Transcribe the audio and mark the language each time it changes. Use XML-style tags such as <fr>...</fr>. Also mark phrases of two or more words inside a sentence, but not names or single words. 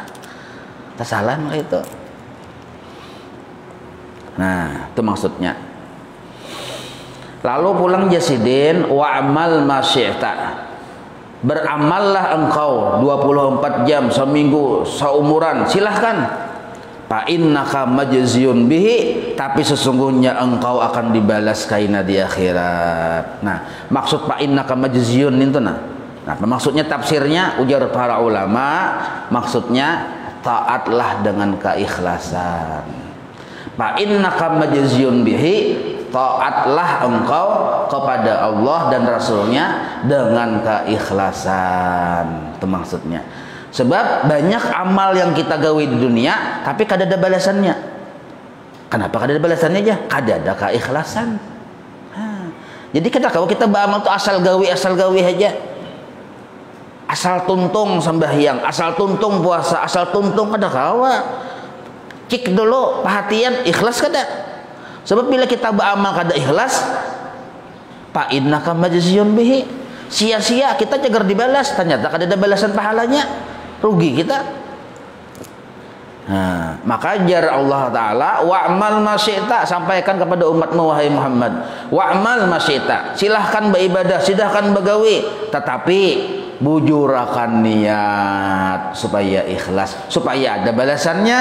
<bjn>Tak salah nang itu. Nah itu maksudnya. Lalu pulang jasidin</bjn> <ar>واعمل ما شئت.</ar> <bjn>Beramallah engkau 24 jam seminggu seumuran silahkan.</bjn> <ar>فإنك مجزي به,</ar> <bjn>tapi sesungguhnya engkau akan dibalas kaina di akhirat. Nah, maksud</bjn> <ar>فإنك مجزي</ar> <bjn>itu nah. Nah, maksudnya tafsirnya ujar para ulama, maksudnya taatlah dengan keikhlasan.</bjn> <ar>فإنك مجزي به,</ar> <bjn>taatlah engkau kepada Allah dan Rasulnya dengan keikhlasan. Itu maksudnya. Sebab banyak amal yang kita gawe di dunia tapi kada ada balasannya. Kenapa kada ada balasannya aja? Kada ada keikhlasan. Jadi kalau kita beramal tuh asal gawe aja. asal tuntung sembahyang, asal tuntung puasa, asal tuntung kada kawa. Cek dulu perhatian ikhlas kada. Sebab bila kita beramal kada ikhlas,</bjn> <ar>فإنك مجزي به.</ar> <bjn>Sia-sia kita jagar dibalas, ternyata kada ada balasan pahalanya. Rugi kita. Nah, maka jar Allah Ta'ala,</bjn> <ar>واعمل ما شئت,</ar> <bjn>sampaikan kepada umatmu wahai Muhammad,</bjn> <ar>واعمل ما شئت,</ar> <bjn>silahkan beribadah, silahkan begawi, tetapi bujurakan niat supaya ikhlas, supaya ada balasannya.</bjn>